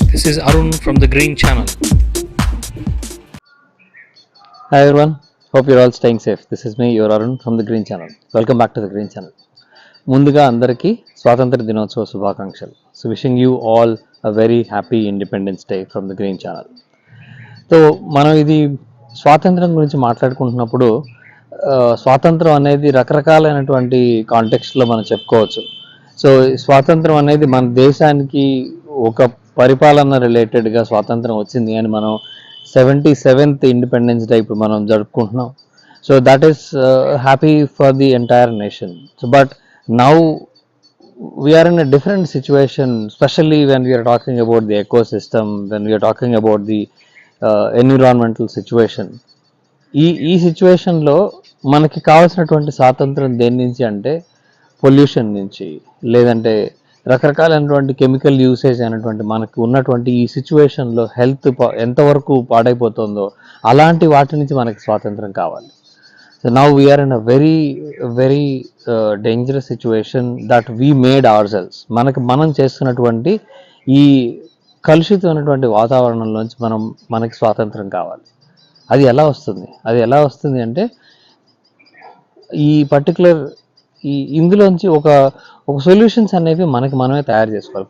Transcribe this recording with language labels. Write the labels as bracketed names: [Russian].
[English] This is Arun from the Green Channel. Hi everyone, hope you're all staying safe. This is me, your Arun from the Green Channel. Welcome back to the Green Channel. [Telugu] ముందుగా అందరికీ స్వాతంత్ర దినోత్సవ శుభాకాంక్షలు. [English] So wishing you all a very happy independence day from the green channel. [Telugu] So మనం ఇది స్వాతంత్రం గురించి మాట్లాడుకుంటున్నప్పుడు స్వాతంత్రం అనేది రకరకాలైనటువంటి కాంటెక్స్ట్లో మనం చెప్పుకోవచ్చు. సో స్వాతంత్రం అనేది మన దేశానికి ఒక పరిపాలన రిలేటెడ్గా స్వాతంత్రం వచ్చింది అని మనం 77th ఇండిపెండెన్స్ డే ఇప్పుడు మనం జరుపుకుంటున్నాం. [English] So that is happy for the entire nation. So but now we are in a different situation, especially when we are talking about the ecosystem, when we are talking about the environmental situation. [Telugu] ఈ సిచ్యువేషన్లో మనకి కావాల్సినటువంటి స్వాతంత్రం దేని నుంచి అంటే pollution నుంచి, లేదంటే రకరకాలైనటువంటి కెమికల్ యూసేజ్ అయినటువంటి మనకు ఉన్నటువంటి ఈ సిచ్యువేషన్లో హెల్త్ ఎంతవరకు పాడైపోతుందో అలాంటి వాటి నుంచి మనకి స్వాతంత్రం కావాలి. [English] So now we are in a very dangerous situation that we made ourselves. [Telugu] మనం చేస్తున్నటువంటి ఈ కలుషితమైనటువంటి వాతావరణంలోంచి మనకి స్వాతంత్రం కావాలి. అది ఎలా వస్తుంది అంటే ఈ పర్టికులర్ ఇందులోంచి ఒక సొల్యూషన్స్ అనేవి మనమే తయారు చేసుకోవాలి.